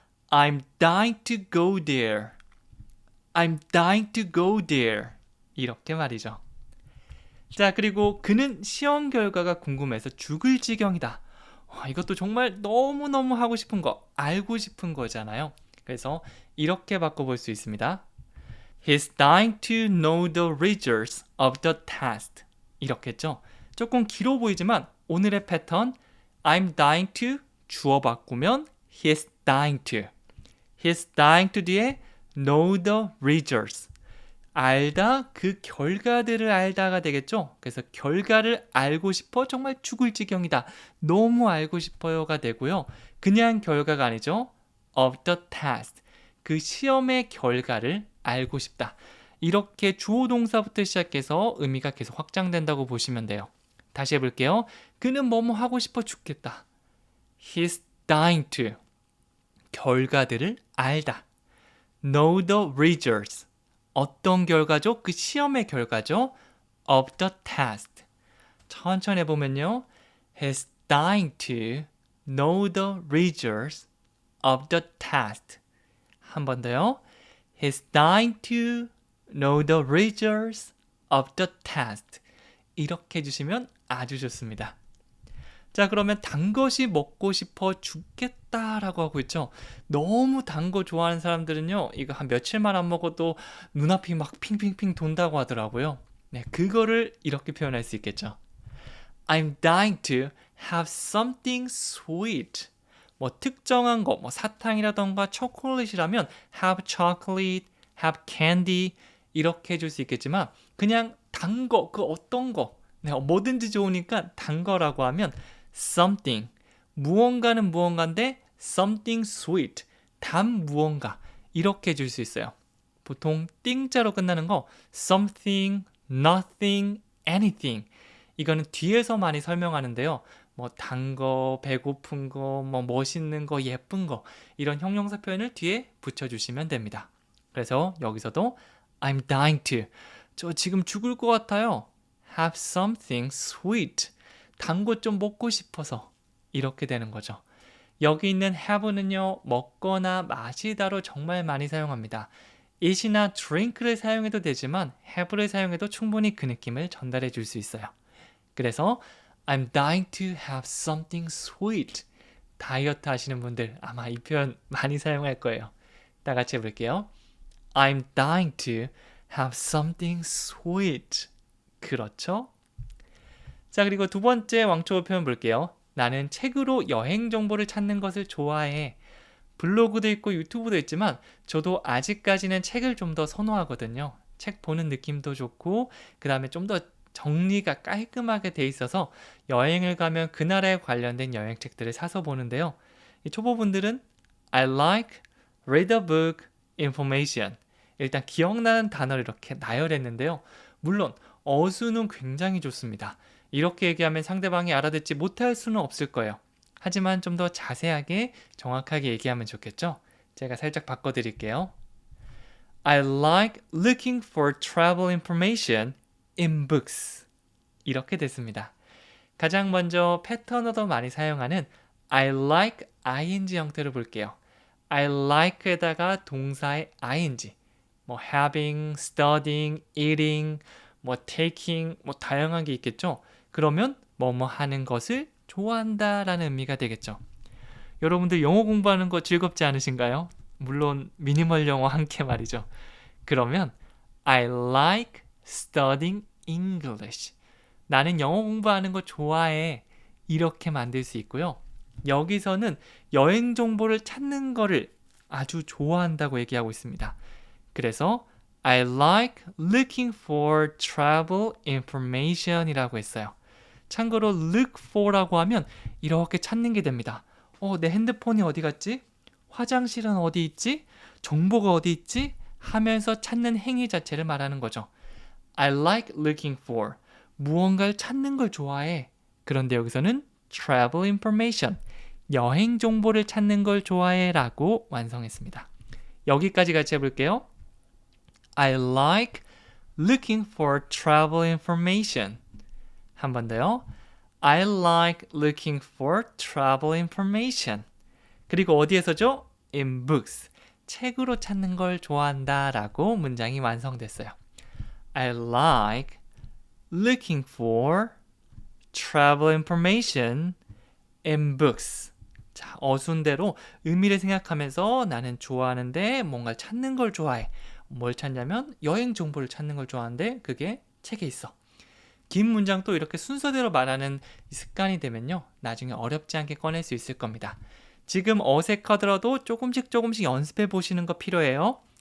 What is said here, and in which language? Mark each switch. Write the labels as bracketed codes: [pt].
[en] I'm dying to go there. I'm dying to go there. [ko] 이렇게 말이죠. 자, 그리고 그는 시험 결과가 궁금해서 죽을 지경이다. 이것도 정말 너무너무 하고 싶은 거, 알고 싶은 거잖아요. 그래서 이렇게 바꿔볼 수 있습니다. [en] He's dying to know the results of the test. [ko] 이렇게 했죠. 조금 길어 보이지만 오늘의 패턴 [en] I'm dying to [ko] 주어 바꾸면 [en] he's dying to. He's dying to [ko] 뒤에 [en] know the results. [ko] 알다, 그 결과들을 알다가 되겠죠. 그래서 결과를 알고 싶어 정말 죽을 지경이다. 너무 알고 싶어요가 되고요. 그냥 결과가 아니죠. [en] of the test. [ko] 그 시험의 결과를 알고 싶다. 이렇게 주어 동사부터 시작해서 의미가 계속 확장된다고 보시면 돼요. 다시 해볼게요. 그는 뭐뭐 하고 싶어 죽겠다. [en] He's dying to. [ko] 결과들을 알다. [en] Know the results. [ko] 어떤 결과죠? 그 시험의 결과죠. [en] Of the test. [ko] 천천히 해보면요. [en] He's dying to know the results of the test. [ko] 한 번 더요. [en] He's dying to know the results of the test. [ko] 이렇게 해주시면 아주 좋습니다. 자, 그러면 단 것이 먹고 싶어 죽겠다라고 하고 있죠. 너무 단 거 좋아하는 사람들은요, 이거 한 며칠만 안 먹어도 눈앞이 막 핑핑핑 돈다고 하더라고요. 네, 그거를 이렇게 표현할 수 있겠죠. [en] I'm dying to have something sweet. [ko] 뭐 특정한 거, 뭐 사탕이라던가 초콜릿이라면 [en] have chocolate, have candy [ko] 이렇게 해줄 수 있겠지만 그냥 단 거, 그 어떤 거, 네, 뭐든지 좋으니까 단 거라고 하면 something, 무언가는 무언가인데 [en] something sweet, [ko] 단 무언가 이렇게 해줄 수 있어요. 보통 띵자로 끝나는 거 something, nothing, anything 이거는 뒤에서 많이 설명하는데요. 뭐 단 거, 배고픈 거, 뭐 멋있는 거, 예쁜 거 이런 형용사 표현을 뒤에 붙여주시면 됩니다. 그래서 여기서도 [en] I'm dying to, [ko] 저 지금 죽을 것 같아요. [en] Have something sweet, [ko] 단 거 좀 먹고 싶어서 이렇게 되는 거죠. 여기 있는 have는요, 먹거나 마시다로 정말 많이 사용합니다. eat이나 drink를 사용해도 되지만 have를 사용해도 충분히 그 느낌을 전달해 줄 수 있어요. 그래서 [en] I'm dying to have something sweet. [ko] 다이어트 하시는 분들 아마 이 표현 많이 사용할 거예요. 다 같이 해볼게요. [en] I'm dying to have something sweet. [ko] 그렇죠? 자, 그리고 두 번째 왕초보 표현 볼게요. 나는 책으로 여행 정보를 찾는 것을 좋아해. 블로그도 있고 유튜브도 있지만 저도 아직까지는 책을 좀 더 선호하거든요. 책 보는 느낌도 좋고 그 다음에 좀 더 정리가 깔끔하게 돼 있어서 여행을 가면 그 나라에 관련된 여행책들을 사서 보는데요. 이 초보분들은 [en] I like, read a book, information. [ko] 일단 기억나는 단어를 이렇게 나열했는데요. 물론 어수는 굉장히 좋습니다. 이렇게 얘기하면 상대방이 알아듣지 못할 수는 없을 거예요. 하지만 좀 더 자세하게 정확하게 얘기하면 좋겠죠? 제가 살짝 바꿔드릴게요. [en] I like looking for travel information in books. [ko] 이렇게 됐습니다. 가장 먼저 패턴어도 많이 사용하는 I like ing 형태를 볼게요. I like에다가 동사의 ing, 뭐 having, studying, eating, 뭐 taking, 뭐 다양한 게 있겠죠. 그러면 뭐뭐 하는 것을 좋아한다 라는 의미가 되겠죠. 여러분들 영어 공부하는 거 즐겁지 않으신가요? 물론 미니멀 영어 함께 말이죠. 그러면 [en] I like studying English. [ko] 나는 영어 공부하는 거 좋아해. 이렇게 만들 수 있고요. 여기서는 여행 정보를 찾는 거를 아주 좋아한다고 얘기하고 있습니다. 그래서 [en] I like looking for travel information [ko] 이라고 했어요. 참고로 look for라고 하면 이렇게 찾는 게 됩니다. 내 핸드폰이 어디 갔지? 화장실은 어디 있지? 정보가 어디 있지? 하면서 찾는 행위 자체를 말하는 거죠. [en] I like looking for. [ko] 무언가를 찾는 걸 좋아해. 그런데 여기서는 travel information. 여행 정보를 찾는 걸 좋아해 라고 완성했습니다. 여기까지 같이 해볼게요. [en] I like looking for travel information. [ko] 한 번 더요. [en] I like looking for travel information. [ko] 그리고 어디에서죠? [en] In books. [ko] 책으로 찾는 걸 좋아한다 라고 문장이 완성됐어요. [en] I like looking for travel information in books. [ko] 자, 어순대로 의미를 생각하면서 나는 좋아하는데 뭔가 찾는 걸 좋아해. 뭘 찾냐면 여행 정보를 찾는 걸 좋아하는데 그게 책에 있어. 긴 문장 또 이렇게 순서대로 말하는 습관이 되면요. 나중에 어렵지 않게 꺼낼 수 있을 겁니다. 지금 어색하더라도 조금씩 연습해 보시는 거 필요해요.